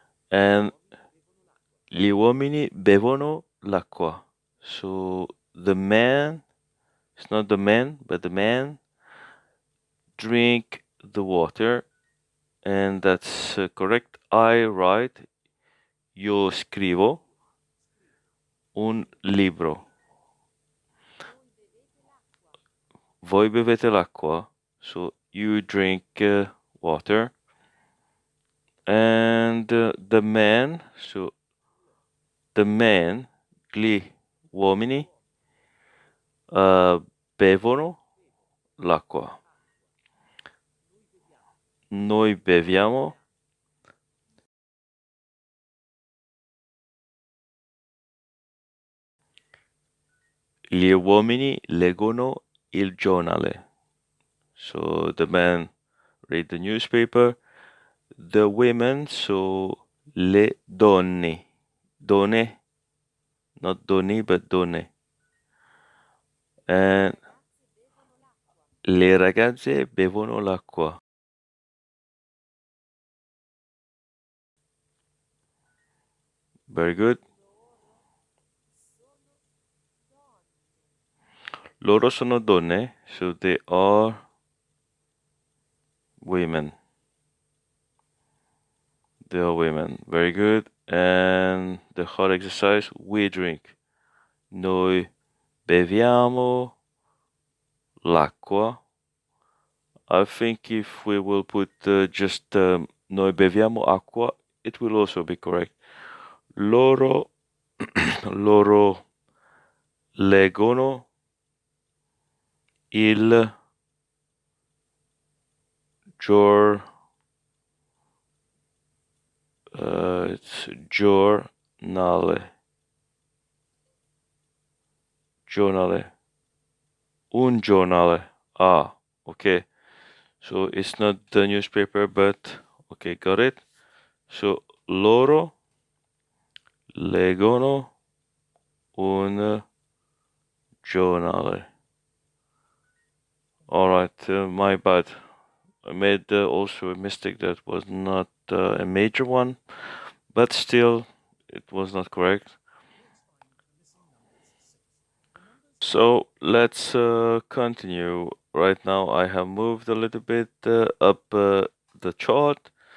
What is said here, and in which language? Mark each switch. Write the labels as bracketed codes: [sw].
[it] And gli uomini bevono l'acqua. [en] So the man, it's not the man, but the man drink the water. And that's correct. I write. [it] Io scrivo un libro. Voi bevete l'acqua. [en] So you drink water. And the man, so the men, [it] gli uomini, bevono l'acqua. Noi beviamo. Gli uomini leggono il giornale. [en] So the men read the newspaper. The women, so le donne. Donne, not doni, but donne. [it] And le ragazze bevono l'acqua. [en] Very good. [it] Loro sono donne, [en] so they are women. They are women. Very good. And the hard exercise, we drink. [it] Noi beviamo l'acqua. [en] I think if we will put just [it] noi beviamo acqua, [en] it will also be correct. [it] Loro, loro leggono il it's giornale. Giornale. Un giornale. Ah, okay. [en] So it's not the newspaper, but okay, got it. [it] So loro leggono un giornale. [en] All right, my bad. I made also a mistake that was not a major one, but still, it was not correct. So let's continue. Right now, I have moved a little bit up the chart.